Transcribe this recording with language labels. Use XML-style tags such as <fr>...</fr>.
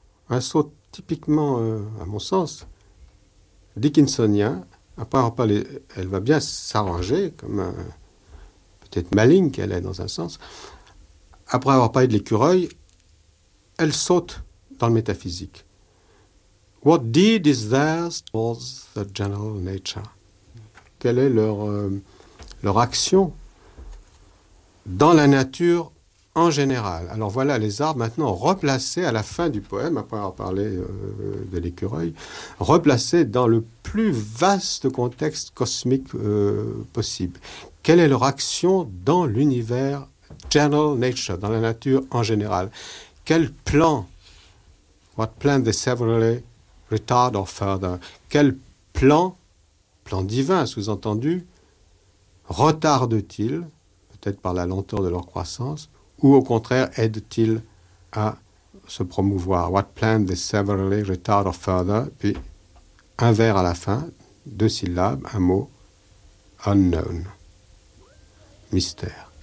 <fr>Un saut typiquement, à mon sens, dickinsonien. Après, elle va bien s'arranger, comme peut-être maligne qu'elle est dans un sens. Après avoir parlé de l'écureuil, elle saute dans le métaphysique.</fr> <en>What deed is theirs towards the general nature?</en> <fr>Quelle est leur action dans la nature en général? Alors voilà, les arbres maintenant replacés à la fin du poème, après avoir parlé de l'écureuil, replacés dans le plus vaste contexte cosmique possible. Quelle est leur action dans l'univers</fr> <en>general nature,</en> <fr>dans la nature en général? Quel plan?</fr> <en>What plan they severally retard or further?</en> <fr>Quel plan divin, sous-entendu, retarde-t-il, peut-être par la lenteur de leur croissance, ou au contraire aide-t-il à se promouvoir?</fr> <en>What plan they severally retard or further?</en> <fr>Puis un vers à la fin, deux syllabes, un mot, unknown, mystère.</fr>